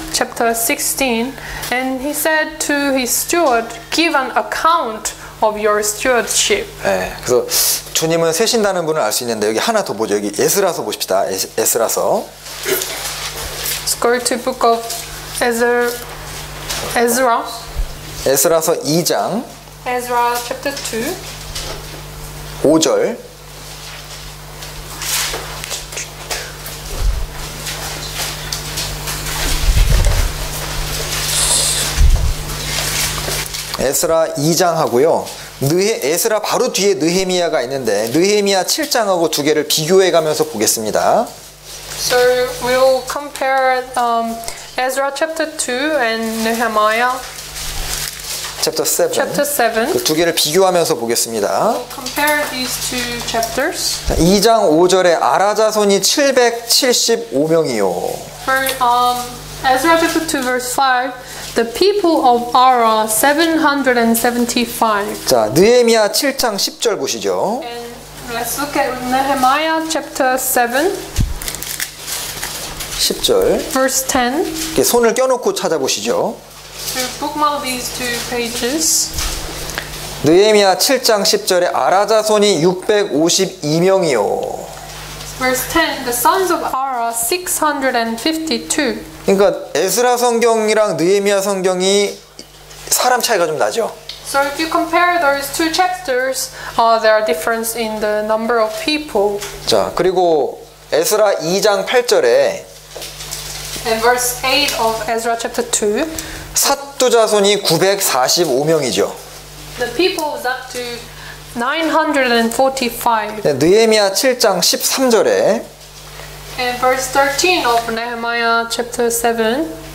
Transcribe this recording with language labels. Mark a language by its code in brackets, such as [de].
[en] chapter 16, and he said to his steward, "Give an account of your stewardship." [ko] 네, 그래서 주님은 세신다는 분을 알 수 있는데 여기 하나 더 보죠. 여기 에스라서 보십시다. 에스라서. [en] Let's go to book of Ezra. [ko] 에스라서 2장 [en] Ezra chapter 2. [ko] 5절. 에스라 2장 하고요. 에스라 바로 뒤에 느헤미야가 있는데 느헤미야 7장하고 두 개를 비교해 가면서 보겠습니다. [en] So we'll compare Ezra chapter 2 and Nehemiah chapter 7. [ko] 그 두 개를 비교하면서 보겠습니다. [en] We'll compare these two chapters. [ko] 2장 5절에 아라자손이 775명이요. [en] For Ezra chapter 2 verse 5, the people of Ara 775. [ko] 자, 느헤미야 7장 10절 보시죠. [en] And let's look at Nehemiah chapter 7 [ko] 10절. [en] verse 10. [ko] 이렇게 손을 껴놓고 찾아보시죠. [en] So bookmark these two pages. [ko] 느헤미야 7장 10절에 아라자손이 652명이요. [en] Verse 10, the sons of Ara Ezra 652. [ko] 그러니까 에스라 성경이랑 느헤미야 성경이 사람 차이가 좀 나죠. [en] So if you compare those two chapters, there are difference in the number of people. [ko] 자, 그리고 에스라 2장 8절에 [en] In verse 8 of Ezra chapter 2, [ko] 삿두 자손이 945명이죠. [en] the people was up to 945. [ko] 느헤미야 7장 13절에 [en] And verse 13 of Nehemiah chapter 7,